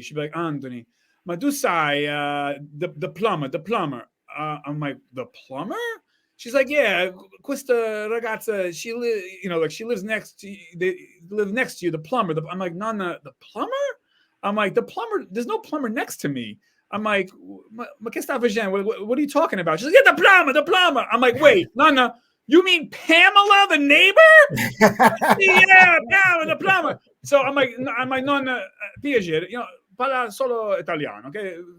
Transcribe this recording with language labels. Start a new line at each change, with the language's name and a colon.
English: She'd be like, Anthony, ma tu sai, the plumber. I'm like, the plumber? She's like, yeah, questa ragazza, she lives next to you, they live next to you, the plumber. I'm like, Nonna, the plumber? I'm like, the plumber, there's no plumber next to me.
Italian: I'm like, ma che sta facendo?
English: What are you talking about? She's like, yeah, the plumber. I'm like, wait, Nonna, you mean Pamela, the neighbor? Yeah, Pamela, the plumber. So I'm like, Nonna, piacere, parla solo Italiano, okay?